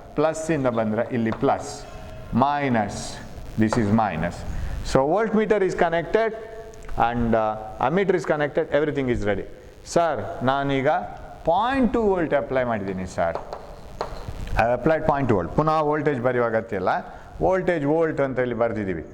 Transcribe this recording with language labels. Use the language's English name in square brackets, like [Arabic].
[Kannada] ಪ್ಲಸ್ಸಿಂದ ಬಂದರೆ ಇಲ್ಲಿ plus, minus, [English] this is minus. So voltmeter is connected and ammeter is connected, everything is ready. [Kannada] Sir, ನಾನೀಗ 0.2 volt apply ಮಾಡಿದ್ದೀನಿ sir. [English] I applied 0.2 volt. [Kannada] ಪುನಃ voltage ಬರೆಯುವ ಅಗತ್ಯ ಇಲ್ಲ, ವೋಲ್ಟೇಜ್ ವೋಲ್ಟ್ ಅಂತ ಇಲ್ಲಿ ಬರೆದಿದ್ದೀವಿ.